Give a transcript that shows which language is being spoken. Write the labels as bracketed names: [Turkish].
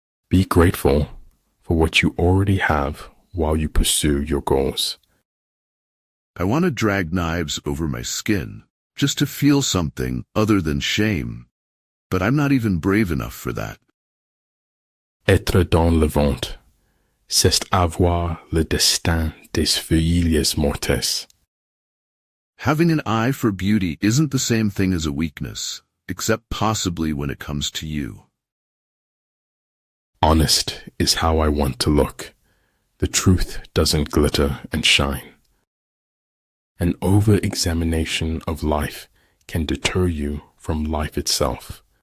[English] Be grateful for what you already have while you pursue your goals. I want to drag knives over my skin just to feel something other than shame, but I'm not even brave enough for that. [French] Être dans le ventre, c'est avoir le destin des feuilles mortes. [English] Having an eye for beauty isn't the same thing as a weakness, except possibly when it comes to you. Honest is how I want to look. The truth doesn't glitter and shine. An over-examination of life can deter you from life itself.